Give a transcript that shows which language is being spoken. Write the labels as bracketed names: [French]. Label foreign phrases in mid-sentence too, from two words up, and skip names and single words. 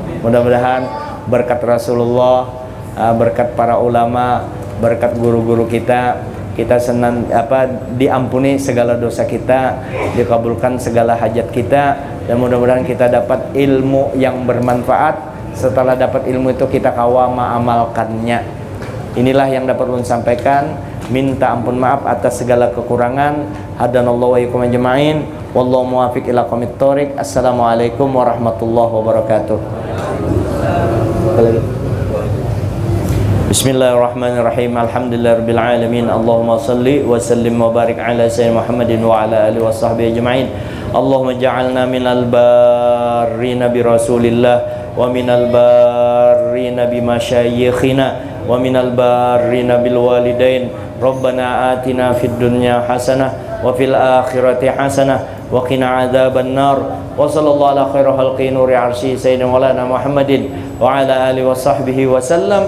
[Banjar] Mudah-mudahan berkat Rasulullah, berkat para ulama, berkat guru-guru kita diampuni segala dosa kita, dikabulkan segala hajat kita, dan mudah-mudahan kita dapat ilmu yang bermanfaat. Setelah dapat ilmu itu kita kawama amalkannya. Inilah yang dapat ulun sampaikan. Minta ampun maaf atas segala kekurangan. [Arabic] هدانا الله وإياكم أجمعين. والله الموفق إلى أقوم الطريق. السلام عليكم ورحمة الله وبركاته. بسم الله الرحمن الرحيم. الحمد لله رب العالمين. اللهم صل وسلم وبارك على سيدنا محمد وعلى آله وصحبه أجمعين. اللهم اجعلنا من البارين برسول الله ومن البارين بمشايخنا ومن البارين بالوالدين. ربنا آتنا في الدنيا حسنة وفي الآخرة حسنة وقنا عذاب النار. وصلى الله على خير خلق نور عرش سيدنا مولانا محمد وعلى آله وصحبه وسلم.